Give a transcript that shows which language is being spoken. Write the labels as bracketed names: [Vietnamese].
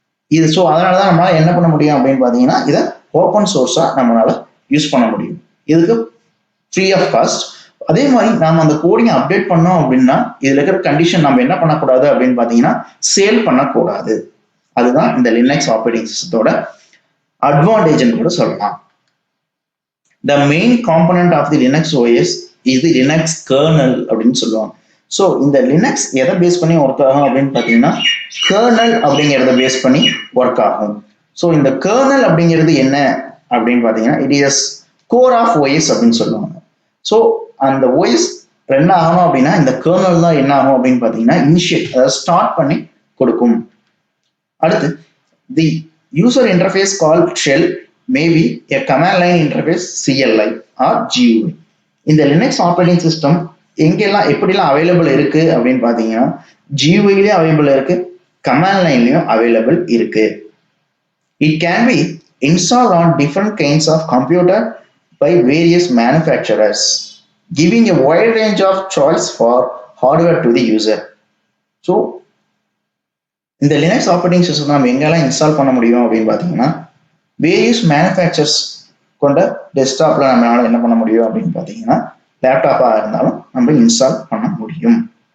[Tamil] இது ஸோ அதனால தான் நம்மளால என்ன பண்ண முடியும் அப்படின்னு பார்த்தீங்கன்னா இதை ஓப்பன் சோர்ஸா நம்மளால யூஸ் பண்ண முடியும். இதுக்கு ஃப்ரீ ஆஃப் காஸ்ட். அதே மாதிரி நாம அந்த கோடிங்கை அப்டேட் பண்ணோம் அப்படின்னா இதுல இருக்கிற கண்டிஷன் நம்ம என்ன பண்ணக்கூடாது அப்படின்னு பார்த்தீங்கன்னா சேல் பண்ணக்கூடாது. அதுதான் இந்த லினக்ஸ் ஆப்ரேட்டிங் சிஸ்டத்தோட அட்வான்டேஜ்னு கூட சொல்லலாம். [English] The main component of the Linux OS is the Linux kernel [Tamil] அப்படின்னு சொல்லுவாங்க. ஸோ இந்த லினக்ஸ் எதை பேஸ் பண்ணி ஒர்க் ஆகும் அப்படின்னு பார்த்தீங்கன்னா கர்னல் அப்படிங்கிறத பேஸ் பண்ணி ஒர்க் ஆகும். ஸோ இந்த கர்னல் அப்படிங்கிறது என்ன அப்படின்னு பார்த்தீங்கன்னா [English] it is core of OS [Tamil] அப்படின்னு சொல்லுவாங்க. ஸோ அந்த ஓஎஸ் ரன் ஆகணும் அப்படின்னா இந்த கர்னல் தான் என்ன ஆகும் அப்படின்னு பார்த்தீங்கன்னா இனிஷியேட், அதாவது ஸ்டார்ட் பண்ணி கொடுக்கும். [English] அடுத்து the user interface call shell maybe a command line interface CLI or GUI. [Tamil] இந்த லினக்ஸ் ஆப்ரேட்டிங் சிஸ்டம் எங்கெல்லாம் எப்படிலாம் அவைலபிள் இருக்கு அப்படின்னு பார்த்தீங்கன்னா GUIலயும் அவைலபிள் இருக்கு, கமாண்ட் லைன்லயும் அவைலபிள் இருக்கு. [English] It can be installed on different kinds of computer by various manufacturers, giving a wide range of choice for hardware to the user. [Tamil] So இந்த Linux operating system நம்ம எங்கெல்லாம் install பண்ண முடியும் அப்படின்னு பார்த்தீங்கன்னா various manufacturers கொண்ட டெஸ்க்டாப்ல நம்மளால என்ன பண்ண முடியும் அப்படின்னு பார்த்தீங்கன்னா லேப்டாப்பாக இருந்தாலும் நம்ம இன்ஸ்டால் பண்ண முடியும்.